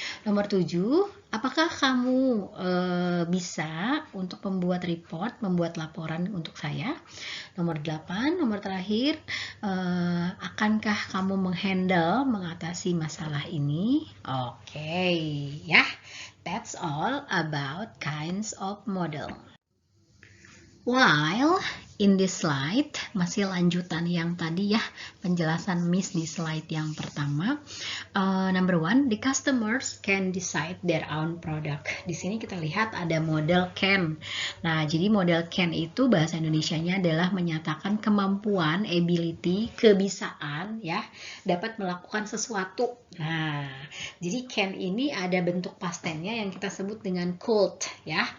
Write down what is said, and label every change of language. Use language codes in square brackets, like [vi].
[id] Nomor 7, apakah kamu bisa untuk membuat report, membuat laporan untuk saya? Nomor 8, nomor terakhir, akankah kamu mengatasi masalah ini? Oke, ya. [en] That's all about kinds of model. While in this slide, [id] masih lanjutan yang tadi ya, penjelasan Miss di slide yang pertama. [en] Number 1, the customers can decide their own product. [id] Di sini kita lihat ada model can. Nah, jadi model can itu bahasa Indonesianya adalah menyatakan kemampuan, ability, kebisaan ya, dapat melakukan sesuatu. Nah, jadi can ini ada bentuk past tense-nya yang kita sebut dengan could ya.